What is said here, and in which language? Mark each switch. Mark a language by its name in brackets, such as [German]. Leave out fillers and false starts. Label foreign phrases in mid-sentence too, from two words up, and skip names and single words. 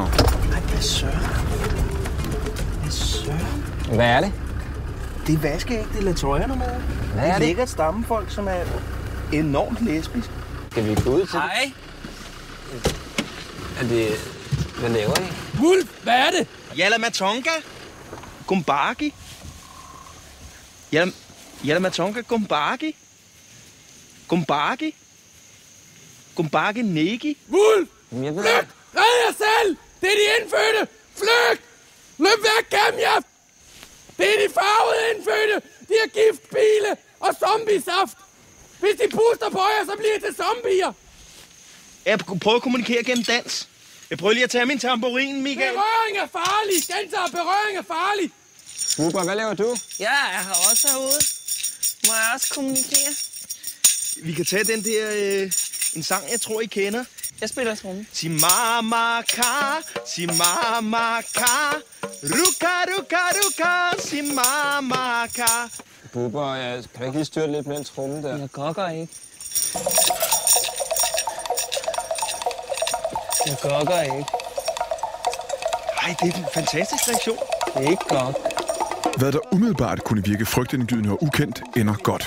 [Danish] Hvad søren? Hvad er det? Det er vaskeægte latrøjernummer. Hvad er det? Lækkert stammefolk, som er enormt lesbisk. Skal vi gå ud til Hej. Er det... Hvad laver I? Wulf, hvad er det? Yalla Matonga. Gumbagi. Yalla Matonga Gumbagi. Gumbagi Negi. Wulf! Jeg ved Flygt! Red jer selv! Det er de indfødte! Flygt! Løb væk, Kamjaf! Det er de farvede indfødte! De har giftpile og zombiesaft! Hvis de puster på jer, så bliver det zombier! Jeg prøver at kommunikere gennem dans. Jeg prøver lige at tage min tamburin, Michael. Berøring er farlig! Gentager, berøring er farlig! Bubber, hvad laver du? Ja, jeg har også herude. Må jeg også kommunikere? Vi kan tage den der... en sang, jeg tror, I kender. Jeg spiller tromme. [Swahili] Si mama ka, ruka, si mama ka. [Danish] Bubber, kan du ikke lige styre lidt med en tromme der? Jeg gokker ikke. Ej, det er en fantastisk reaktion. Det er ikke godt. Hvad der umiddelbart kunne virke frygtindgydende og ukendt, ender godt.